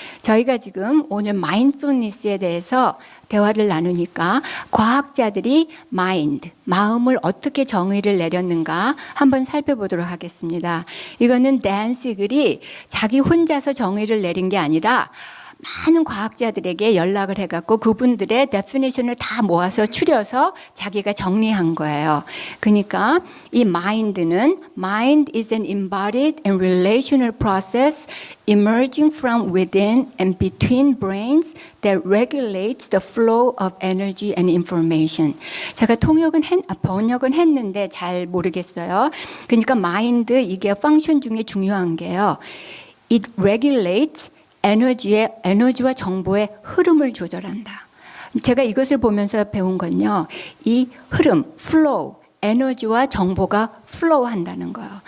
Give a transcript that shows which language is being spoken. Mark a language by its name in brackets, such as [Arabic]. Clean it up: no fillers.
[Korean] 저희가 지금 오늘 마인드풀니스에 대해서 대화를 나누니까 과학자들이 마음을 어떻게 정의를 내렸는가 한번 살펴보도록 하겠습니다. 이거는 댄 시글이 자기 혼자서 정의를 내린 게 아니라 많은 과학자들에게 연락을 해갖고 그분들의 데피니션을 다 모아서 추려서 자기가 정리한 거예요. 그러니까 이 mind는 [English] mind is an embodied and relational process emerging from within and between brains that regulates the flow of energy and information. [Korean] 제가 번역은 했는데 잘 모르겠어요. 그러니까 mind 이게 펑션 중에 중요한 게요. [English] It regulates [Korean] 에너지와 정보의 흐름을 조절한다. 제가 이것을 보면서 배운 건요. 이 흐름, flow, 에너지와 정보가 flow 한다는 거예요.